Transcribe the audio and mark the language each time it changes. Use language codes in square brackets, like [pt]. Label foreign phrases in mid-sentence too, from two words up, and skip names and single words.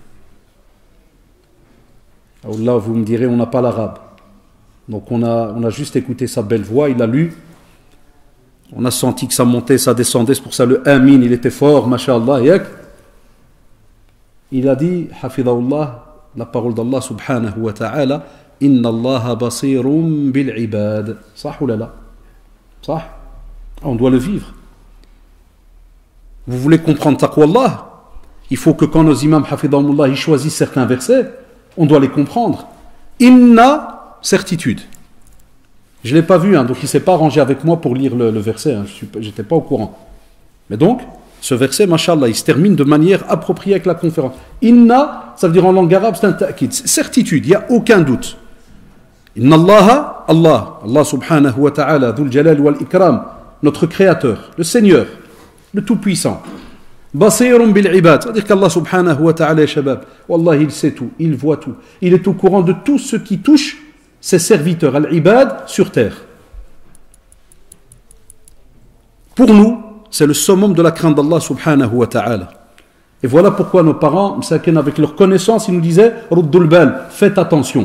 [fr] Allah, vous me direz, on n'a pas l'arabe. Donc on a juste écouté sa belle voix, il a lu. On a senti que ça montait, ça descendait, c'est pour ça le amin, il était fort, masha'Allah, yak. Il a dit, hafidahullah, la parole d'Allah [ar] سبحانه وتعالى إن الله بصير بالعباد. [fr] Sah ou la? Ça, on doit le vivre. Vous voulez comprendre [ar] تقوى الله? [fr] Il faut que quand nos imams hafidahumullah ils choisissent certains versets, on doit les comprendre. Inna, certitude. Je ne l'ai pas vu, donc il ne s'est pas rangé avec moi pour lire le verset, je n'étais pas au courant. Mais donc, ce verset, mashallah, il se termine de manière appropriée avec la conférence. Inna, ça veut dire en langue arabe, c'est un ta'kid, certitude, il n'y a aucun doute. [ar] إن الله سبحانه وتعالى ذو الجلال والإكرام, [fr] notre créateur, le Seigneur, le Tout-Puissant. [ar] بصير بالعباد, [fr] c'est-à-dire qu'Allah [ar] سبحانه وتعالى, [fr] shabab, wallah, il sait tout, il voit tout. Il est au courant de tout ce qui touche ses serviteurs, al-ibad, sur terre. Pour nous, c'est le summum de la crainte d'Allah [ar] سبحانه وتعالى. [fr] Et voilà pourquoi nos parents, avec leur connaissance, ils nous disaient ruddul bal, faites attention.